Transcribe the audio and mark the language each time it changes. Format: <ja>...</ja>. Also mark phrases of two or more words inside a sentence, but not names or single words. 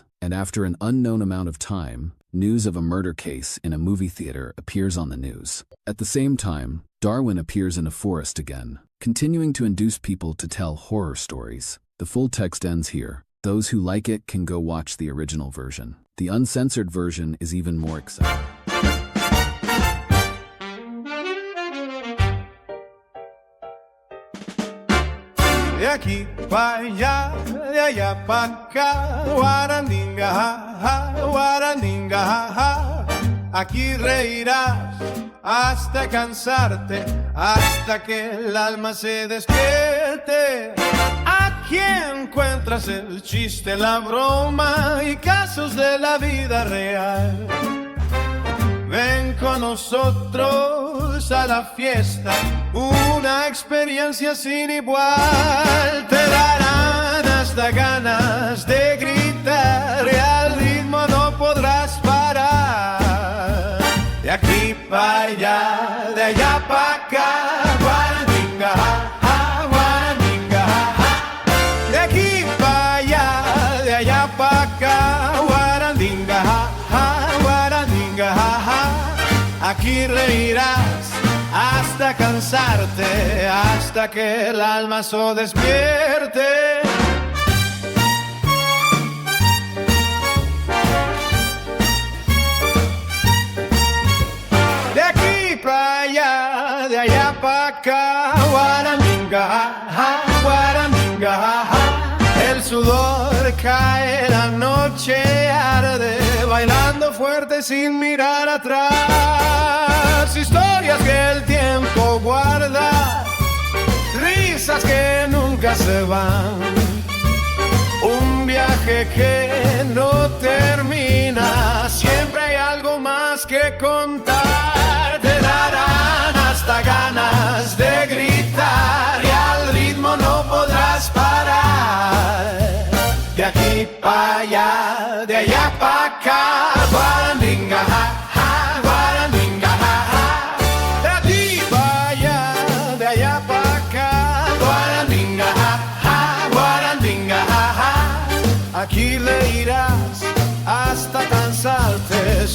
<en>And after an unknown amount of time, news of a murder case in a movie theater appears on the news. At the same time, Darwin appears in a forest again, continuing to induce people to tell horror stories. The full text ends here. Those who like it can go watch the original version. The uncensored version is even more exciting.</en> <es>De aquí pa' allá, de allá pa' acá, guarandinga, ja, ja, guarandinga, ja, ja. Aquí reirás hasta cansarte, hasta que el alma se despierte. Aquí encuentras el chiste, la broma y casos de la vida real. Ven con nosotros a la fiesta, una experiencia sin igual. Te darán hasta ganas de gritar y al ritmo no podrás parar. De aquí para allá, de allá para acá, guarandinga, ja, ja, guarandinga, ja, ja. De aquí para allá, de allá para acá, guarandinga, ja, ja, guarandinga, ja, ja. Aquí reirás hasta cansarte, hasta que el alma se despierte. De aquí para allá, de allá para acá, guarandinga, ja, ja, guarandinga, ja, ja. El sudor cae, la noche arde, bailando fuerte sin mirar atrás. Historias que el tiempo guarda, risas que nunca se van. Un viaje que no termina, siempre hay algo más que contar. Te darán hasta ganas de gritar y al ritmo no podrás parar. De aquí para allá, de allá para acá, guarandinga, ja, ja, guarandinga, ja, ja. De aquí para allá, de allá para acá, guarandinga, ja, ja, guarandinga, ja, ja. Aquí le irás hasta cansarte.</es>